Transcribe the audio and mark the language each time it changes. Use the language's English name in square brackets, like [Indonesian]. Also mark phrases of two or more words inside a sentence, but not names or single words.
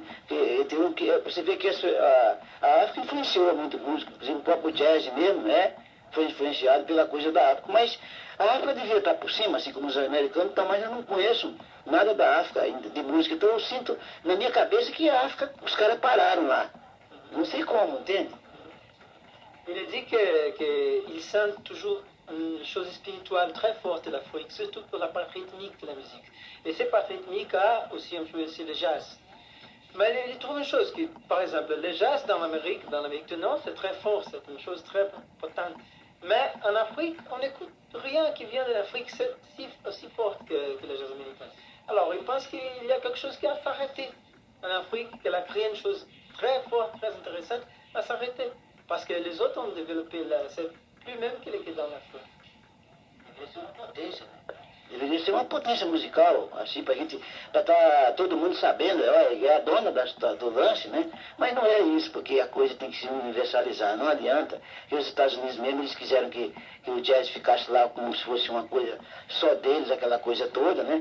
[Portuguese] Você vê que a África influenciou muito música, por exemplo, o próprio jazz mesmo, né? Foi influenciado pela coisa da África. Mas a África devia estar por cima, assim como os americanos, então, mas eu não conheço nada da África ainda, de música. Então eu sinto na minha cabeça que a África, os caras pararam lá. Não sei como, entende? [French] Il dit qu'il sent toujours une chose spirituelle très forte de l'Afrique, surtout pour la part rythmique de la musique. Et cette part rythmique a aussi influencé le jazz. Mais il trouve une chose, que, par exemple, le jazz dans l'Amérique du Nord, c'est très fort, c'est une chose très potente. Mais en Afrique, on n'écoute rien qui vient de l'Afrique aussi fort que le jazz américain. Alors, il pense qu'il y a quelque chose qui a s'arrêté en Afrique, qu'elle a créé une chose très forte, très intéressante, à s'arrêter. Parce que les autres ont développé c'est plus même qu'il est dans l'Afrique. [Portuguese] Deveria ser uma potência musical, assim, para estar todo mundo sabendo, é a dona do lance, né? Mas não é isso, porque a coisa tem que se universalizar, não adianta. E os Estados Unidos mesmo, eles quiseram que o jazz ficasse lá como se fosse uma coisa só deles, aquela coisa toda, né?